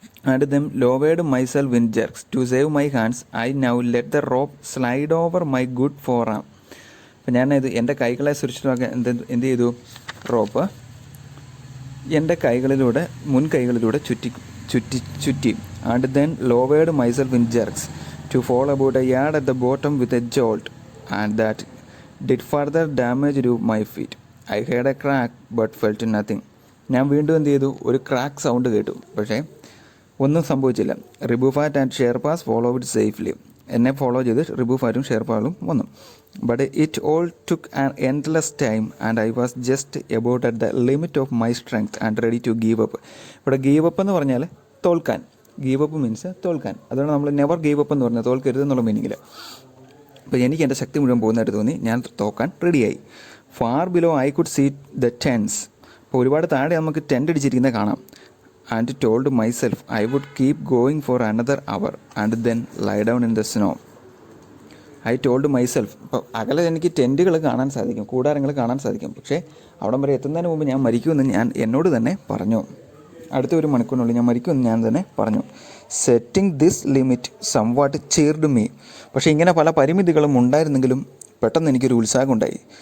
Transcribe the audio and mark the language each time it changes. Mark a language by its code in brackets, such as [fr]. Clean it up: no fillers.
[en] And then lowered myself in jerks. To save my hands, I now let the rope slide over my good forearm. [ml] അപ്പം ഞാനത് എൻ്റെ കൈകളെ സുരക്ഷിതമാക്കാൻ എന്ത് ചെയ്തു? റോപ്പ് എൻ്റെ മുൻകൈകളിലൂടെ ചുറ്റി. [en] And then lowered myself in jerks to fall about a yard at the bottom with a jolt, and that did further damage to my feet. I heard a crack but felt nothing. [ml] ഞാൻ വീണ്ടും എന്ത് ചെയ്തു? ഒരു crack sound കേട്ടു, പക്ഷേ ഒന്നും സംഭവിച്ചില്ല. [en] Rebuffat and ഷെയർപാസ് follow it safely. [ml] എന്നെ ഫോളോ ചെയ്ത് റിബൂഫാറ്റും ഷെയർപാസും വന്നു. [en] But it all took an endless time and I was just about at the limit of my strength and ready to give up. [ml] ഇവിടെ ഗീവ് അപ്പ് എന്ന് പറഞ്ഞാൽ തോൽക്കാൻ. [en] give up means [ml] തോൽക്കാൻ. അതുകൊണ്ട് നമ്മൾ [en] never give up [ml] എന്ന് പറഞ്ഞാൽ തോൽക്കരുത് എന്നുള്ള മീനിങ്ങിൽ. അപ്പോൾ എനിക്ക് എൻ്റെ ശക്തി മുഴുവൻ പോകുന്നതായിട്ട് തോന്നി. ഞാൻ തോക്കാൻ റെഡിയായി. [en] Far below I could see the tents. [ml] അപ്പോൾ ഒരുപാട് താഴെ നമുക്ക് ടെൻ്റ് അടിച്ചിരിക്കുന്നത് കാണാം. [en] and told myself I would keep going for another hour and then lie down in the snow. I told myself. [ml] ഇപ്പോൾ അകലെ എനിക്ക് ടെൻറ്റുകൾ കാണാൻ സാധിക്കും, കൂടാരങ്ങൾ കാണാൻ സാധിക്കും. പക്ഷേ അവിടം വരെ എത്തുന്നതിന് മുമ്പ് ഞാൻ മരിക്കുമെന്ന് ഞാൻ എന്നോട് തന്നെ പറഞ്ഞു. അടുത്ത ഒരു മണിക്കൂറിനുള്ളിൽ ഞാൻ മരിക്കുമെന്ന് ഞാൻ തന്നെ പറഞ്ഞു. [en] Setting this limit somewhat cheered me. [ml] പക്ഷേ ഇങ്ങനെ പല പരിമിതികളും ഉണ്ടായിരുന്നെങ്കിലും പെട്ടെന്ന് എനിക്കൊരു ഉത്സാഹം ഉണ്ടായി.